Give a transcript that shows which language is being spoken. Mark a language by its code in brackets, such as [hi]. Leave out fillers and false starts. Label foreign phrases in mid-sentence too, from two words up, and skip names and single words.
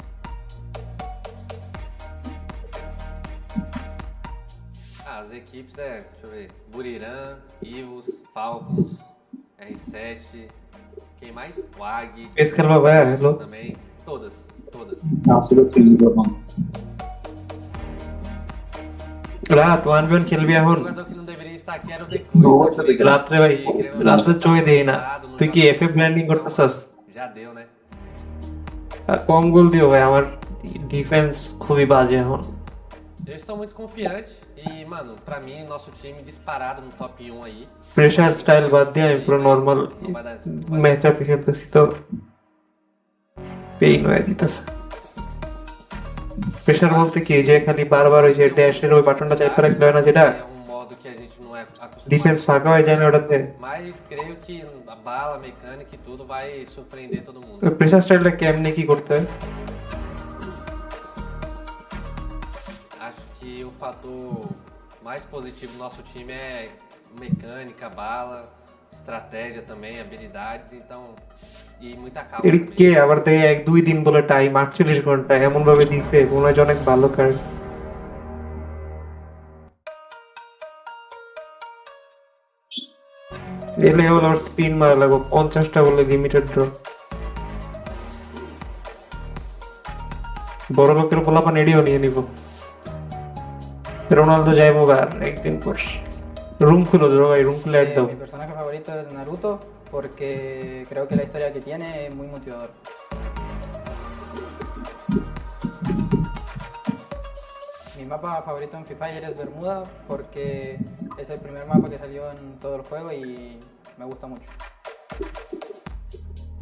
[pt] As equipes, deixa eu ver, Buriram, Ivos, Falcons, R7, quem mais? WAG, Esse cara vai, hello. também, todas. Nossa, eu tô mano. [bn] রাত 1v1 খেলবি এখন [pt] O jogador que não deveria estar aqui era o The Cruz. [bn] রাত্রে ভাই রাত্রে চোখে দেই না তুই কি এফএ ব্ল্যান্ডিং করতেছস [pt] Já deu, né? [bn] কম গোল দিও ভাই আমার ডিফেন্স খুবই বাজে এখন [pt] Eu estou muito confiante e, mano, pra mim, nosso time disparado no top 1 aí. [en] pressure style [bn] বাদ দিয়ে আমি পুরো [en] normal match up [bn] খেলতেছি তো পেইন হয়ে দিতেছে প্রেসার বলতে কি যে খালি বারবার ওই যে ড্যাশের ওই বাটনটা চাইপা রাখলে হয় না যেটা [pt] É um modo que a gente não é acostumado. [bn] ডিফেন্স ফাঁকা হয়ে যায় না ওটাতে [pt] Mas creio que a bala, a mecânica e tudo vai surpreender todo mundo. [en] pressure style [bn] কেমনে কি করতে হয় [pt] Acho que o fator mais positivo do nosso time é mecânica, bala, estratégia também, habilidades, então. E muita calma [bn] এর [pt] também. [bn] কে আবার দেয় 1-2 দিন বলে টাইম 48 ঘন্টা এমন ভাবে দিছে মনে হয় যে অনেক ভালো কার্ড এলে হলো আর স্পিন মারা লাগো 50টা বলে [en] limited draw [bn] বড় লোকের পোলাপান এডিও নিয়ে নিব রোনালদো যাইবো আর একদিন পর রুম খুলো ভাই রুম খুলে অ্যাড দাও [es] Mi personaje favorito es Naruto porque creo que la historia que tiene es muy motivadora. Mi mapa favorito en Free Fire es Bermuda porque es el primer mapa que salió en todo el juego y me gusta mucho.